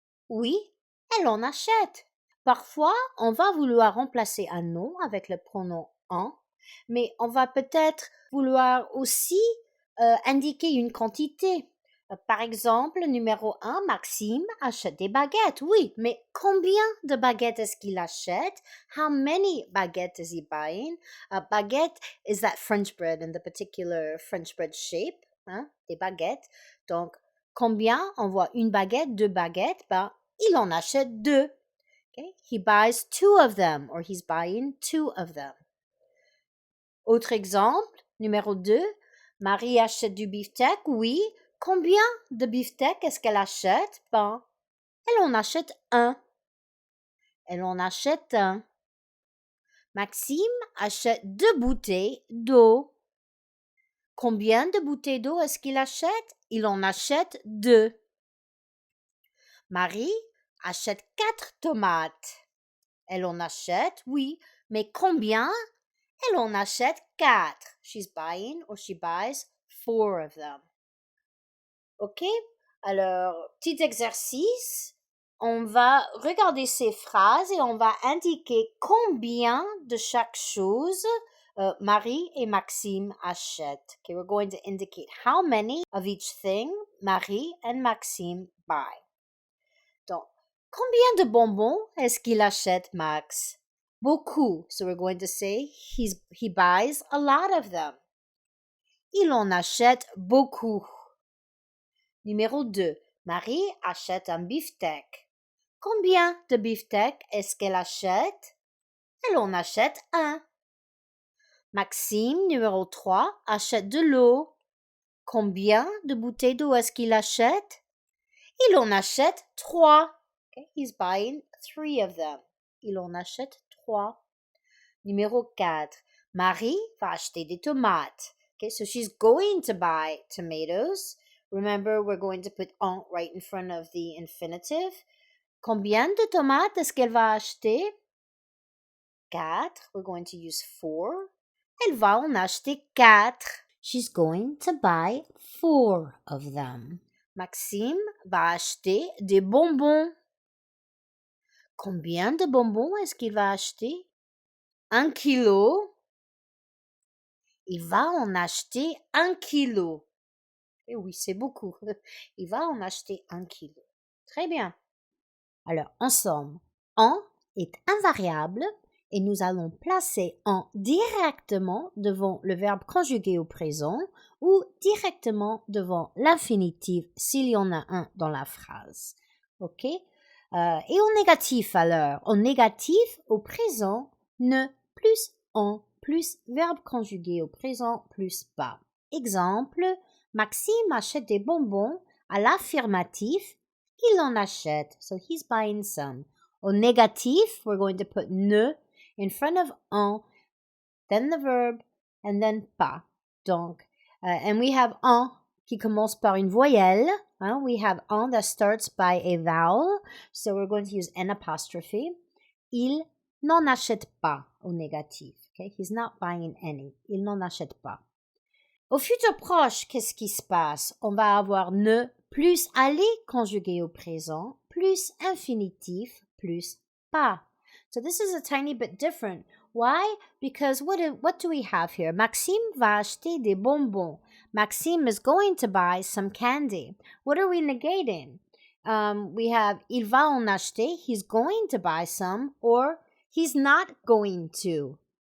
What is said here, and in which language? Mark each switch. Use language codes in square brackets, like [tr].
[fr] Oui, elle en achète. Parfois, on va vouloir remplacer un nom avec le pronom en, mais on va peut-être vouloir aussi indiquer une quantité. Par exemple, numéro 1, Maxime achète des baguettes. Oui, mais combien de baguettes est-ce qu'il achète? [en] How many baguettes is he buying? A baguette is that French bread in the particular French bread shape, [fr] hein, des baguettes. Donc, combien? On voit une baguette, deux baguettes. Ben, il en achète deux. Okay? [en] He buys two of them, or he's buying two of them. [fr] Autre exemple, numéro 2, Marie achète du beefsteak. Oui. Combien de beefsteak est-ce qu'elle achète? Ben, elle en achète un. Elle en achète un. Maxime achète 2 bouteilles d'eau. Combien de bouteilles d'eau est-ce qu'il achète? Il en achète 2. Marie achète 4 tomates. Elle en achète, oui, mais combien? Elle en achète 4. [en] She's buying or she buys 4 of them. [fr] OK? Alors, petit exercice. On va regarder ces phrases et on va indiquer combien de chaque chose Marie et Maxime achètent. [en] Okay, we're going to indicate how many of each thing Marie and Maxime buy. [fr] Donc, combien de bonbons est-ce qu'il achète, Max? Beaucoup. [en] So we're going to say he buys a lot of them. [fr] Il en achète beaucoup. Numéro 2. Marie achète un beefsteak. Combien de beefsteak est-ce qu'elle achète? Elle en achète un. Maxime, numéro 3, achète de l'eau. Combien de bouteilles d'eau est-ce qu'il achète? Il en achète 3. [en] Okay, he's buying 3 of them. [fr] Il en achète 3. Numéro 4. Marie va acheter des tomates. [en] Okay, so she's going to buy tomatoes. Remember, we're going to put en right in front of the infinitive. [fr] Combien de tomates est-ce qu'elle va acheter? [en] 4. We're going to use 4. [fr] Elle va en acheter 4. [en] She's going to buy 4 of them. [fr] Maxime va acheter des bonbons. Combien de bonbons est-ce qu'il va acheter? 1 kilo. Il va en acheter 1 kilo. Et oui, c'est beaucoup. Il va en acheter 1 kilo. Très bien. Alors, ensemble, en est invariable et nous allons placer en directement devant le verbe conjugué au présent ou directement devant l'infinitif s'il y en a un dans la phrase. OK? Et en négatif alors, en négatif au présent, ne plus en plus verbe conjugué au présent plus pas. Exemple, Maxime achète des bonbons à l'affirmatif, il en achète, [en] so he's buying some. [fr] Au négatif, [en] we're going to put ne in front of en, then the verb, and then pas. [fr] Donc, [en] and we have [fr] en qui commence par une voyelle. Hein? [en] We have en that starts by a vowel, so we're going to use an apostrophe. [fr] Il n'en achète pas au négatif. Okay? [en] He's not buying any. [fr] Il n'en achète pas. Au futur proche, qu'est-ce qui se passe? On va avoir ne plus aller conjugué au présent, plus infinitif, plus pas. [en] So this is a tiny bit different. Why? Because what do we have here? [fr] Maxime va acheter des bonbons. [en] Maxime is going to buy some candy. What are we negating? We have [fr] il va en acheter, [en] he's going to buy some, or he's not going to.